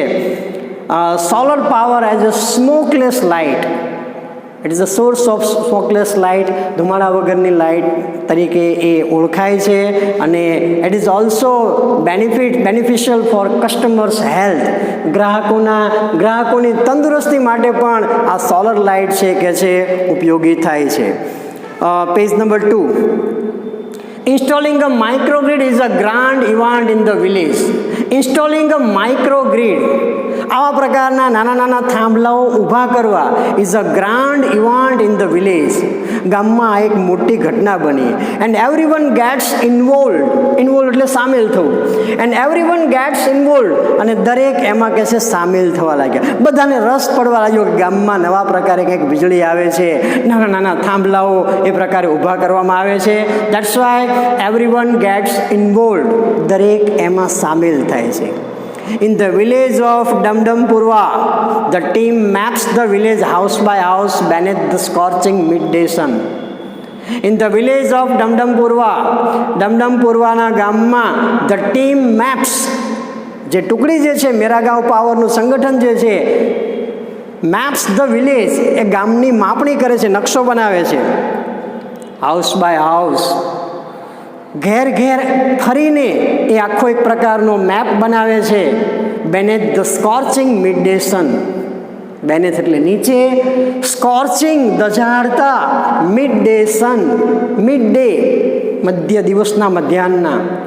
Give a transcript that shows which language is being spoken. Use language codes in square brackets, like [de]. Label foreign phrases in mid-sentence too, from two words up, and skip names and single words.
[en] solar power as a smokeless light, it is a source of smokeless light, [gu] ધુમાડા વગરની લાઇટ તરીકે એ ઓળખાય છે અને [en] it is also beneficial for customers health. [gu] ગ્રાહકોની તંદુરસ્તી માટે પણ આ સોલર લાઇટ છે કે છે ઉપયોગી થાય છે. [en] page number 2. Installing a microgrid is a grand event in the village. Installing a microgrid, [gu] આવા પ્રકારના નાના થાંભલાઓ ઊભા કરવા [en] is a grand event in the village. [gu] ગામમાં આ એક મોટી ઘટના બની. [en] and everyone gets involve [gu] એટલે સામેલ થવું. [en] and everyone gets involve [gu] અને દરેક એમાં કે છે સામેલ થવા લાગ્યા. બધાને રસ પડવા લાગ્યો કે ગામમાં નવા પ્રકારે કંઈક વીજળી આવે છે, નાના થાંભલાઓ એ પ્રકારે ઊભા કરવામાં આવે છે. [en] that's why everyone gets involved, [gu] દરેક એમાં સામેલ થાય છે. [en] In the village of Damdampurwa, the team maps the village house by house beneath the scorching midday sun. In the village of [gu] દમદમપુરવાના ગામમાં [en] the team maps, [gu] જે ટુકડી જે છે મેરા ગાંવ પાવરનું સંગઠન જે છે, [en] maps the village, [gu] એ ગામની માપણી કરે છે, નકશો બનાવે છે. [en] house by house, [gu] ઘેર ફરીને એ આખો એક પ્રકારનો મેપ બનાવે છે. [en] beneath the scorching mid day sun, બેનેથ [gu] એટલે નીચે, [en] સ્કોર્ચિંગ દઝાડતા, mid day sun, mid day [gu] મધ્ય દિવસના મધ્યાહનના,